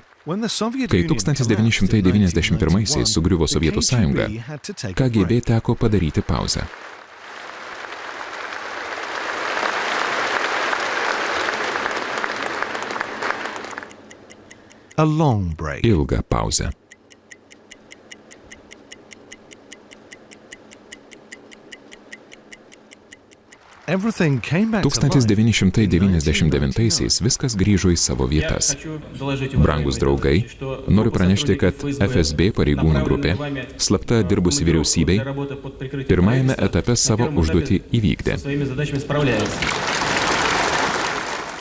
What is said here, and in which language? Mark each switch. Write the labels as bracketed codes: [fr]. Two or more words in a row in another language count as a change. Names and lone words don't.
[lt] Kai 1991-aisiais sugriuvo Sovietų sąjunga, KGB teko padaryti pauzę. Ilgą pauzę. [en] Everything came back to life. [lt] 1999-aisiais viskas grįžo į savo vietas. Brangus draugai, noriu pranešti, kad FSB pareigūnų grupė, slapta dirbusi vyriausybei, pirmajame etape savo užduotį įvykdė.